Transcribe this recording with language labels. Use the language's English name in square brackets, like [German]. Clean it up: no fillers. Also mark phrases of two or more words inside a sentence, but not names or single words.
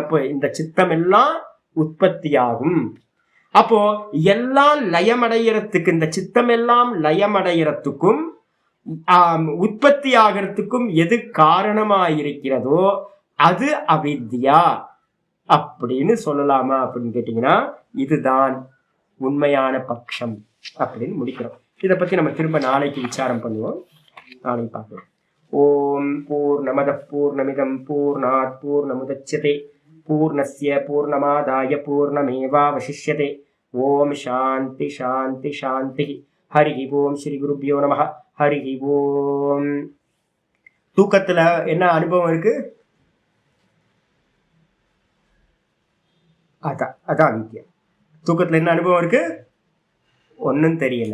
[Tamil] அப்போ இந்த சித்தம் எல்லாம் உற்பத்தியாகும். அப்போ எல்லாம் லயமடைகிறதுக்கு, இந்த சித்தம் எல்லாம் லயமடைகிறதுக்கும் உற்பத்தி ஆகிறதுக்கும் எது காரணமாயிருக்கிறதோ அது அவித்யா அப்படின்னு சொல்லலாமா அப்படின்னு கேட்டீங்கன்னா இதுதான் உண்மையான பட்சம் அப்படின்னு முடிக்கிறோம். இதை பத்தி நம்ம திரும்ப நாளைக்கு விசாரம் பண்ணுவோம், நாளைக்கு பார்க்கலாம். [Sanskrit] ॐ पूर्णमदः पूर्णमिदं पूर्णात् पूर्णमुदच्यते पूर्णस्य पूर्णमादाय पूर्णमेवावशिष्यते. ॐ शान्तिः शान्तिः शान्तिः. हरि ॐ। श्री गुरुभ्यो नमः. हरि ॐ. [Tamil] தூக்கத்துல என்ன அனுபவம் இருக்கு? அதான் வித்யா. தூக்கத்துல என்ன அனுபவம் இருக்கு? ஒன்னும் தெரியல.